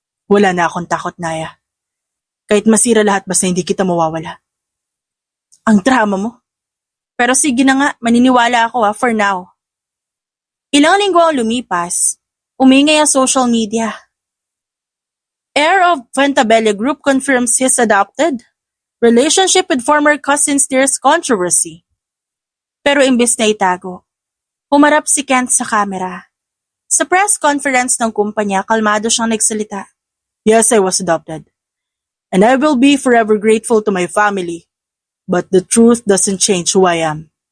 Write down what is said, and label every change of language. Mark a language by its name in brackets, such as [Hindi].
[Filipino] Wala na akong takot, Naya. Kahit masira lahat basta hindi kita mawawala. Ang drama mo. Pero sige na nga, maniniwala ako [English] for now. [Filipino] Ilang linggo ang lumipas, umingay ang social media. [English] Heir of Fuentabella Group confirms his adopted relationship with former cousin steers controversy. [Filipino] Pero imbes na itago, humarap si Kent sa camera. Sa press conference ng kumpanya, kalmado siyang nagsalita. [English] Yes, I was adopted. And I will be forever grateful to my family. But the truth doesn't change who I am.